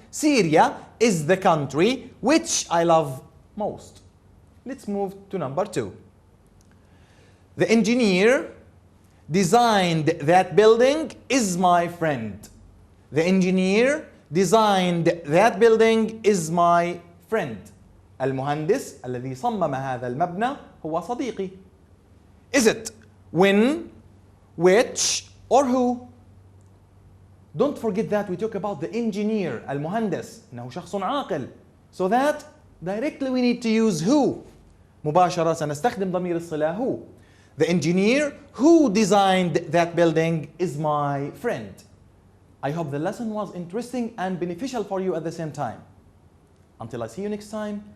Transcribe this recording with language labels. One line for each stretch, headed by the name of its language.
English: Syria is the country which I love most. Let's move to number 2. The engineer designed that building is my friend. The engineer designed that building is my friend.
Arabic: المهندس الذي صمم هذا المبنى هو صديقي.
English: Is it when, which, or who? Don't forget that we talk about the engineer,
Arabic: المهندس, إنه شخص عاقل.
English: So that directly we need to use who.
Arabic: مباشرة سنستخدم ضمير الصلة who.
English: The engineer who designed that building is my friend. I hope the lesson was interesting and beneficial for you at the same time. Until I see you next time, have a good day and goodbye.